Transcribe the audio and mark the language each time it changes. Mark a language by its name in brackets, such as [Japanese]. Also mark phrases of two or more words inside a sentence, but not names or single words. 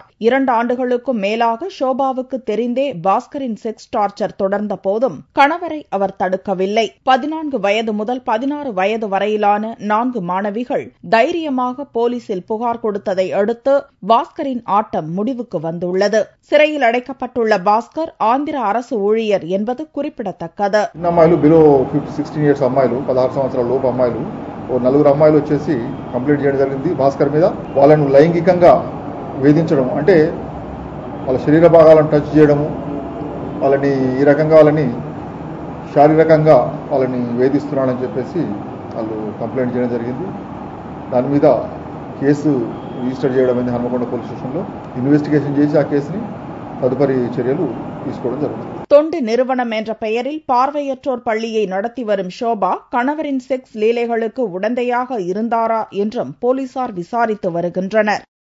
[Tamil] 2 ஆண்டுகளுக்கும் மேலாக ஷோபாவுக்கு தெரிந்தே பாஸ்கரின் செக்ஸ் டார்ச்சர் தொடர்ந்த போதும் கணவரை அவர் தடுக்கவில்லை. 14 வயது முதல் 16 வயது வரையிலான 4 மாணவிகள் தைரியமாக போலீசில் புகார் கொடுத்ததை அடுத்து பாஸ்கரின் ஆட்டம் முடிவுக்கு வந்துள்ளது. சிறையில் அடைக்கப்பட்டுள்ள பாஸ்கர் ஆந்திர அரசு ஊழியர் என்பது குறிப்பிடத்தக்கது. [Telugu] అమ్మాయిలు 16 సంవత్సరాల లోపు అమ్మాయిలు 4 అమ్మాయిలు వచ్చేసి కంప్లైంట్ చేయడం జరిగింది భాస్కర్ మీద. వాళ్ళను లైంగికంగా వేధించడం, అంటే వాళ్ళ శరీర భాగాలను టచ్ చేయడము, వాళ్ళని ఈ రకంగా వాళ్ళని శారీరకంగా వాళ్ళని వేధిస్తున్నాడని చెప్పేసి వాళ్ళు కంప్లైంట్ చేయడం జరిగింది. దాని మీద కేసు రిజిస్టర్ చేయడం అయింది హన్మకొండ పోలీస్ స్టేషన్లో. ఇన్వెస్టిగేషన్ చేసి ఆ కేసుని తదుపరి చర్యలు తీసుకోవడం జరుగుతుంది. [Tamil] தொண்டு நிறுவனம் என்ற பெயரில் பார்வையற்றோர் பள்ளியை நடத்தி வரும் ஷோபா கணவரின் செக்ஸ் லீலைகளுக்கு உடந்தையாக இருந்தாரா என்றும் போலீசார் விசாரித்து வருகின்றனர்.